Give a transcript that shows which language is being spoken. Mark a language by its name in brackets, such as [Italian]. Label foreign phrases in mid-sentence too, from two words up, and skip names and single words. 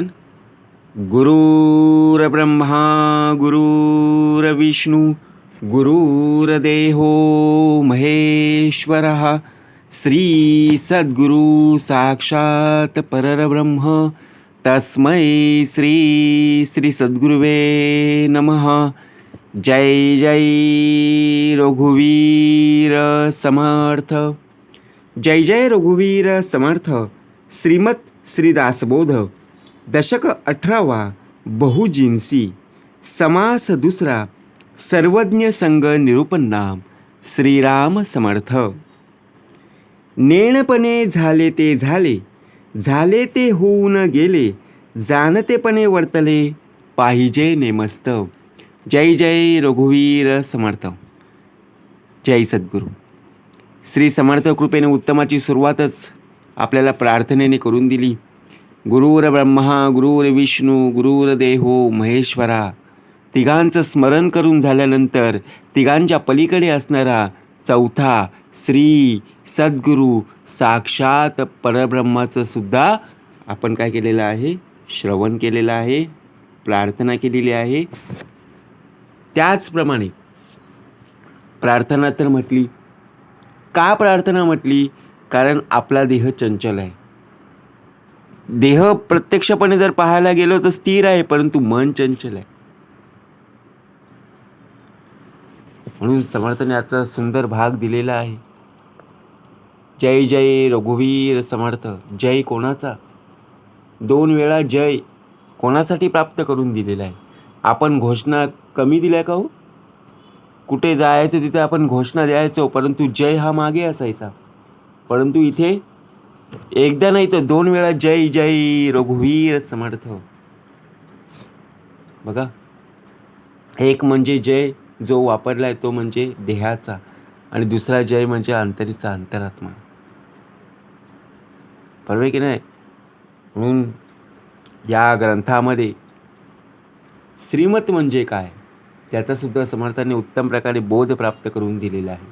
[Sanskrit] गुरुर्ब्रह्मा गुरुर्विष्णू गुरुर्देहो महेश्वरः श्री सद्गुरु साक्षात परब्रह्म तस्मै श्री श्री सद्गुरुवे नमः. [Marathi] जय जय रघुवीर समर्थ. जय जय रघुवीर समर्थ. श्रीमत श्रीदासबोध. दशक 18वा. बहुजिन्सी. समास दुसरा. सर्वज्ञ संग निरूपण नाम. श्रीराम समर्थ. नेणपणे झाले ते झाले, झाले ते होऊन गेले, जाणतेपणे वर्तले, पाहिजे नेमस्त. जय जय रघुवीर समर्थ. जय सद्गुरू. श्री समर्थ कृपेने उत्तमाची सुरुवातच आपल्याला प्रार्थनेने करून दिली. [Sanskrit] गुरुर्ब्रह्मा गुरुर्विष्णू गुरुर्देहो महेश्वरा. [Marathi] तिघांचं स्मरण करून झाल्यानंतर तिघांच्या पलीकडे असणारा चौथा श्री सद्गुरू साक्षात परब्रह्माचं सुद्धा आपण काय केलेलं आहे? श्रवण केलेलं आहे, प्रार्थना केलेली आहे. त्याचप्रमाणे प्रार्थना तर म्हटली. का प्रार्थना म्हटली? कारण आपला देह चंचल आहे. देह प्रत्यक्षपणे जर पाहायला गेलो तर स्थिर आहे, परंतु मन चंचल आहे. म्हणून समर्थने याचा सुंदर भाग दिलेला आहे. जय जय रघुवीर समर्थ. जय कोणाचा? 2 वेळा जय कोणासाठी प्राप्त करून दिलेला आहे? आपण घोषणा कमी दिल्या का हो? कुठे जायचं तिथे आपण घोषणा द्यायचो, परंतु जय हा मागे असायचा. परंतु इथे एकदा नाही तर 2 वेळा जय जय रघुवीर समर्थ. बघा, एक म्हणजे जय जो वापरलाय तो म्हणजे देहाचा, आणि दुसरा जय म्हणजे अंतरीचा अंतरात्मा. बरोबर की नाही? म्हणून या ग्रंथामध्ये श्रीमत म्हणजे काय त्याचा सुद्धा समर्थाने उत्तम प्रकारे बोध प्राप्त करून दिलेला आहे.